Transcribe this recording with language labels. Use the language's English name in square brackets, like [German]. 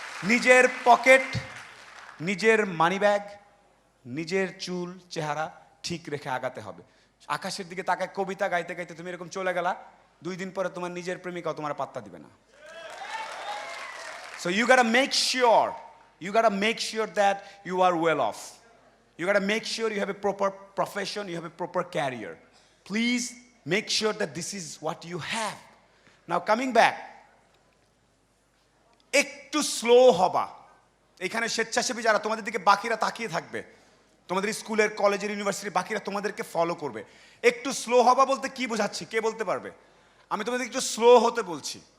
[Bangla] নিজের পকেট, নিজের মানিব্যাগ, নিজের চুল চেহারা ঠিক রেখে আগাতে হবে। আকাশের দিকে তাকায় কবিতা গাইতে গাইতে তুমি এরকম চলে গেলা, 2 দিন পরে তোমার নিজের প্রেমিকাও তোমার পাত্তা দিবে না। [English] So you gotta make sure that you are well off. You gotta make sure you have a proper profession, you have a proper career. Please make sure that this is what you have. Now coming back, [Bangla] একটু slow হবা। এখানে স্বেচ্ছাসেবী যারা তোমাদের দিকে বাকিরা তাকিয়ে থাকবে, তোমাদের স্কুলের, কলেজের, ইউনিভার্সিটির বাকিরা তোমাদেরকে ফলো করবে। একটু স্লো হবা বলতে কি বোঝাচ্ছি, কে বলতে পারবে? আমি তোমাদের একটু স্লো হতে বলছি।